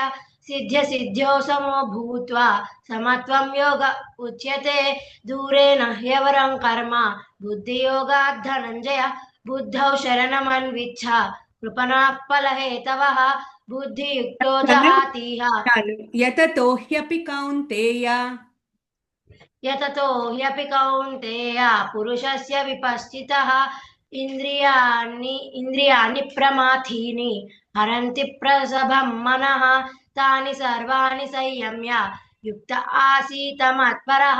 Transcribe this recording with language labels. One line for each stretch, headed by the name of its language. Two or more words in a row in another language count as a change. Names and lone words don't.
Sanskrit: सिद्ध्यसिद्ध्यो समो भूत्वा समत्वं योग उच्यते. दूरेण ह्यवरं कर्म बुद्धियोगात् धनञ्जय. बुद्धौ शरणमन्विच्छ कृपणाः फलहेतवः. बुद्धियुक्तो जहातीह చాలు. యతతో హ్యపి కౌంతేయ यततो ह्यपि कौन्तेय पुरुषस्य विपश्चितः. इन्द्रियाणि प्रमाथीनि हरन्ति प्रसभं मनः. तानि सर्वाणि संयम्य युक्त आसीत मत्परः.